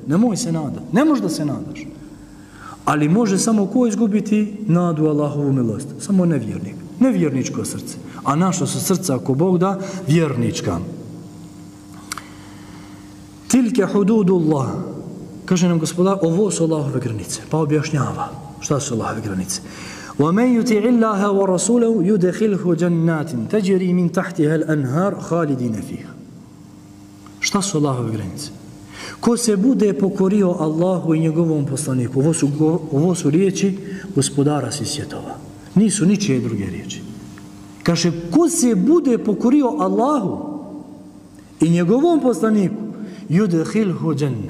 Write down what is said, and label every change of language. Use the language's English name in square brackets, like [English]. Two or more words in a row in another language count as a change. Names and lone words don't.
[Bosnian] Nemoj se nadati, ne možeš da se nadaš. Ali može samo ko izgubiti nadu Allahovu milost? Samo nevjernik, nevjerničko srce. A naša su srca, ako Bog da, vjernička. [Arabic] تلك حدود الله, [Bosnian] kaže nam gospodar, ovo su Allahove granice. Pa objašnjava šta su Allahove granice. [Arabic] وَمَنْ يُتِعِ اللَّهَ وَرَسُولَهُ يُدْخِلْهُ جَنَّاتٍ تَجْرِي مِنْ تَحْتِهَا الْأَنْهَارُ خَالِدِينَ فِيهَا. [Bosnian] Šta su Allahove granice? Ko se bude pokorio Allahu i njegovom poslaniku, ovo su riječi gospodara svih svjetova. Nisu ničije druge riječi. Kaže, ko se bude pokorio Allahu i njegovom poslaniku, [Arabic] يدخله جنة.